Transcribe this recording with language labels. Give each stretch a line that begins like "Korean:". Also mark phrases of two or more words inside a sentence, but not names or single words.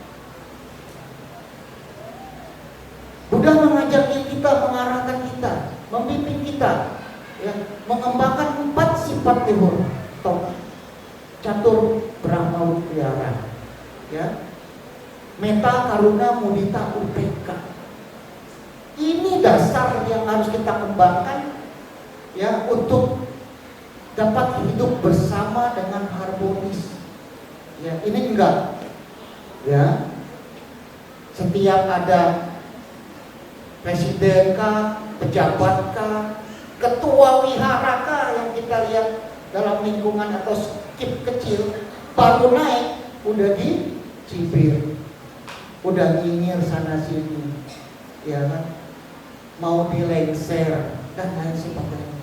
Indonesian: Buddha mengajar kita, mengarahkan kita, membimbing kita, ya, mengembangkan 4 sifat luhur,
Pali: catur Brahma Wihara,
Indonesian: ya, meta,
Pali: karuna, mudita, upeka.
Indonesian: Ini dasar yang harus kita kembangkan, ya, untuk dapat hidup bersama dengan harmonis. Ya, ini enggak, ya, setiap ada presiden kah, pejabat kah, ketua wihara kah yang kita lihat dalam lingkungan atau skip kecil, baru naik udah dicibir, udah nyinyir sana sini, ya kan, mau dilengser dan lain sebagainya.